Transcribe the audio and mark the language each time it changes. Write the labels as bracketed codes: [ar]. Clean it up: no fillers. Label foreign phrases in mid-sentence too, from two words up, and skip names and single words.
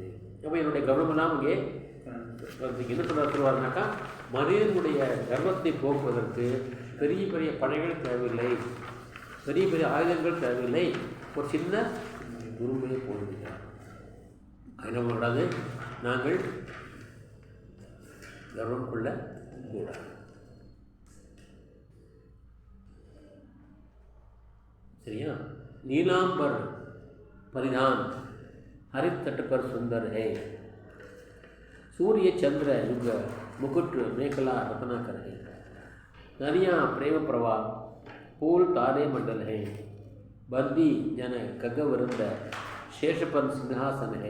[ta] அப்போ என்னுடைய கவனமெல்லாம் இங்கே என்ன சொல்லுவாருனாக்கா, மனிதனுடைய கர்வத்தை போக்குவதற்கு பெரிய பெரிய படைகள் தேவையில்லை, பெரிய பெரிய ஆயுதங்கள் தேவையில்லை, ஒரு சின்ன துரும்பையை போடுகிறார். அது கூடாது, நாங்கள் கர்வம் கொள்ள கூடாது. சரியா? [hi] नीलांबर परिधान हरित तट पर सुंदर है। सूर्य चंद्र युग मुकुट मेखला रत्नाकर है। नदियाँ प्रेम प्रवाह फूल तारे मंडल है। बंदी जन खगवृंद शेषपन सिंहासन है।